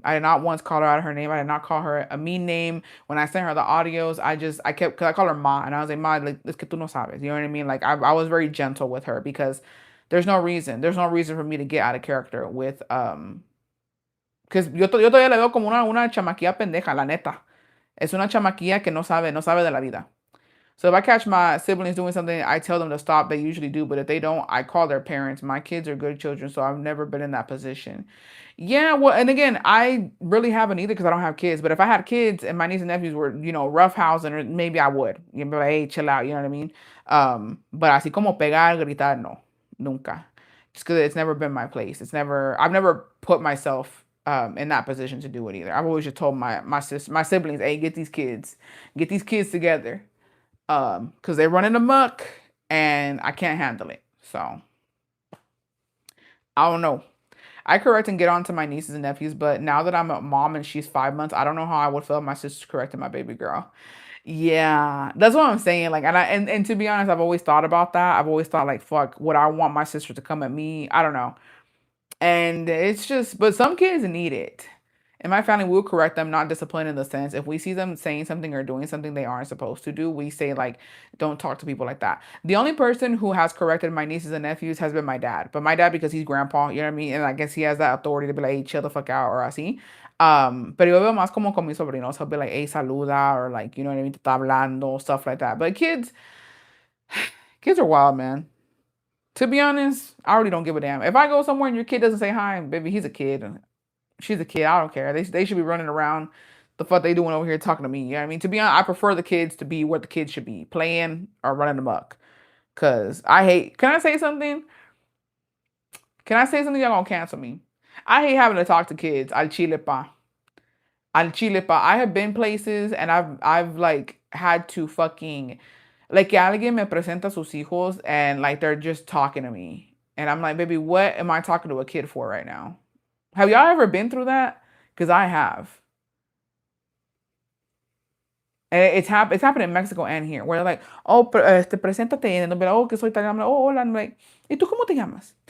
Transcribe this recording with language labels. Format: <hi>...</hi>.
<en>I did not once call her out her name. I did not call her a mean name. When I sent her the audios, I kept, cause I call her Ma, and I was like, Ma, like,</en> <es>es que tú no sabes.</es> <en>You know what I mean? Like, I was very gentle with her because there's no reason for me to get out of character with, because</en> <es>yo todavía la veo como una chamaquilla pendeja, la neta. Es una chamaquilla que no sabe de la vida.</es> <en>So if I catch my siblings doing something, I tell them to stop. They usually do, but if they don't, I call their parents. My kids are good children, so I've never been in that position. Yeah, well, and again, I really haven't either because I don't have kids. But if I had kids and my nieces and nephews were, roughhousing, or maybe I would. You'd be like, hey, chill out, you know what I mean? But</en> <es>así como pegar, gritar, no, nunca.</es> <en>Just because it's never been my place. I've never put myself in that position to do it either. I've always just told my siblings, hey, get these kids together, because they're running amok and I can't handle it. So I don't know. I correct and get on to my nieces and nephews, but now that I'm a mom and she's 5 months, I don't know how I would feel if my sister's correcting my baby girl. Yeah, that's what I'm saying. Like, and to be honest, I've always thought about that. I've always thought like, fuck, would I want my sister to come at me? I don't know. And it's just, but some kids need it. In my family, we'll correct them, not discipline in the sense. If we see them saying something or doing something they aren't supposed to do, we say, like, don't talk to people like that. The only person who has corrected my nieces and nephews has been my dad. But my dad, because he's grandpa, you know what I mean? And I guess he has that authority to be like, hey, chill the fuck out, or así. Pero</en> <es>yo veo más como con mis sobrinos.</es> <en>He'll be like, hey,</en> <es>saluda,</es> <en>or like, you know what I mean?</en> <es>Te está hablando,</es> <en>stuff like that. But kids are wild, man. To be honest, I really don't give a damn. If I go somewhere and your kid doesn't say hi, baby, he's a kid. She's a kid. I don't care. They should be running around the fuck they doing over here talking to me. You know what I mean? To be honest, I prefer the kids to be what the kids should be, playing or running amok. Cause I hate. Can I say something? Can I say something? Y'all gonna cancel me. I hate having to talk to kids.</en> <es>Al chile pa. Al chile pa.</es> <en>I have been places and I've like had to fucking, like,</en> <es>que alguien me presenta sus hijos</es> <en>and like they're just talking to me. And I'm like, baby, what am I talking to a kid for right now? Have y'all ever been through that? Because I have. And it's happened in Mexico and here, where they're like, oh,</en> <es>preséntate,</es> <en>and they'll be like, oh,</en> <es>que soy italiano.</es> <en>I'm like, oh,</en> <es>hola.</es> <en>I'm like,</en> <es>¿y tú cómo te llamas?</es>